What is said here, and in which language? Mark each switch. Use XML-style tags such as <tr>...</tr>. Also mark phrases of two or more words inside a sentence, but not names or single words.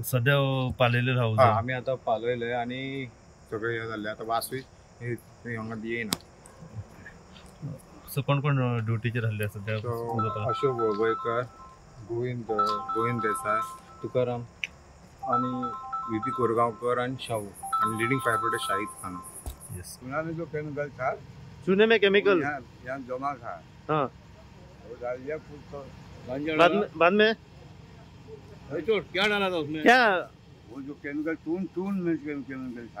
<kok>सध्या पालयले रावू आमी आतां पालयले आनी सगळें हें जाल्लें. आतां वासूय हांगा येयना. सो कोण कोण ड्युटीचेर आहले सध्या? अशोक वळवयकर, गोविंद देसाय, तुकाराम आनी VP कोरगावकर आणि शाहू आणि</kok> <en>leading fire brigade</en> <kok>शाहिद खान.</kok> <hi>चूना में जो केमिकल था चूने में केमिकल यहाँ जमा था, हाँ वो डाल दिया खुद तो बाद में क्या डाला था उसमें? क्या वो जो केमिकल चून में केमिकल था,</hi>